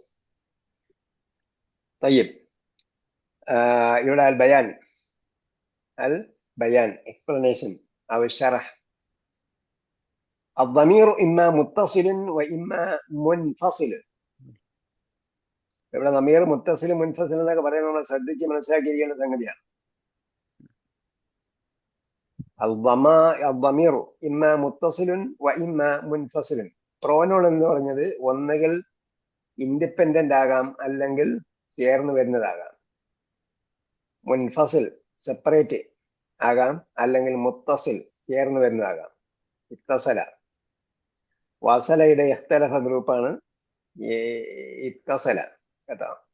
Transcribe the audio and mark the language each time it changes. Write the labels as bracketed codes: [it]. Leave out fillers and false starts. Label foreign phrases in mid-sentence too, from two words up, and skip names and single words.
[ar] طيب، يرى البيان explanation أو الشرح. الضمير إما متصل وإما منفصل. [ml] ഇവിടെ [ar] ضمير متصل منفصل [ml] എന്നൊക്കെ പറയുന്നത് നമ്മൾ ശ്രദ്ധിച്ച് മനസ്സിലാക്കിയിരിക്കേണ്ട സംഗതിയാണ്. [ar] الضمير إما متصل وإما منفصل. [ml] പ്രോനൗൺ എന്ന് പറഞ്ഞത് ഒന്നുകിൽ ഇൻഡിപെൻഡന്റ് ആകാം, അല്ലെങ്കിൽ ചേർന്ന് വരുന്നതാകാം. മുൻഫസിൽ സെപ്പറേറ്റ് ആകാം, അല്ലെങ്കിൽ മുത്തസിൽ ചേർന്ന് വരുന്നതാകാം. ഇത്തസല, വസലയുടെ ഇഖ്തലഫ ഗ്രൂപ്പാണ് ഇത്തസല കേട്ടോ.